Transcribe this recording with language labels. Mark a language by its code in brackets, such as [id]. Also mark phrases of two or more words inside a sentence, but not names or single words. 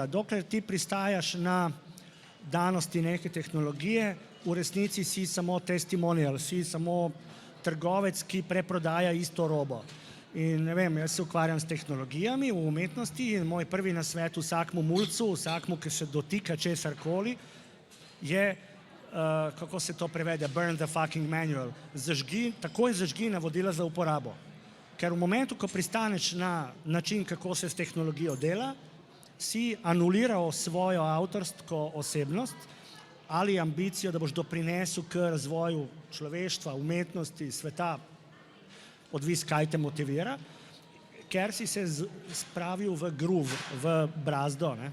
[sl] Dokler ti pristajaš na danosti neke tehnologije, v resnici si samo testimonial, si samo trgovec, ki preprodaja isto robo. In ne vem, jaz se ukvarjam s tehnologijami v umetnosti in moj prvi nasvet vsakmu mulcu, vsakmu, ki se dotika česarkoli, je, kako se to prevede, [en] burn the fucking manual. [sl] Takoj zažgi navodila za uporabo. Ker v momentu, ko pristaneš na način, kako se s tehnologijo dela, si anuliral svojo avtorsko osebnost ali ambicijo, da boš doprinesel k razvoju človeštva, umetnosti, sveta, odvis kaj te motivira, ker si se spravil v groove, v brazdo, ne?